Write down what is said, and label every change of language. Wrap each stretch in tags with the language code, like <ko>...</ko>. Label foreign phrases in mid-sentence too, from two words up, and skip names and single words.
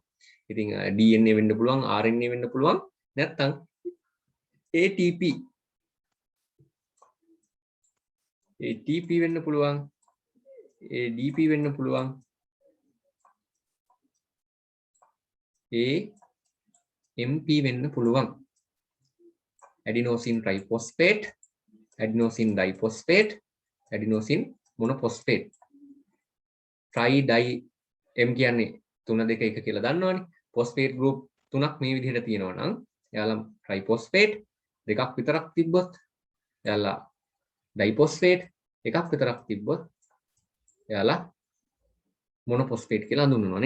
<si>ඉතින් DNA වෙන්න පුළුවන්, RNA වෙන්න පුළුවන්, නැත්නම් ATP වෙන්න පුළුවන්, ADP වෙන්න පුළුවන්, AMP වෙන්න පුළුවන්.</si> <en>adenosine triphosphate, adenosine diphosphate, adenosine monophosphate. tri di M</en> <si>කියන්නේ 3 2 1 කියලා දන්නවනේ.</si> <en>phosphate group</en> <si>3ක් මේ විදිහට තියෙනවා නම් එයාලා triphosphate දෙකක් විතරක් තිබ්බොත්, එයාලා diphosphate එකක් විතරක් තිබ්බොත් එයාලා monophosphate කියලා හඳුන්වනවානේ.</si>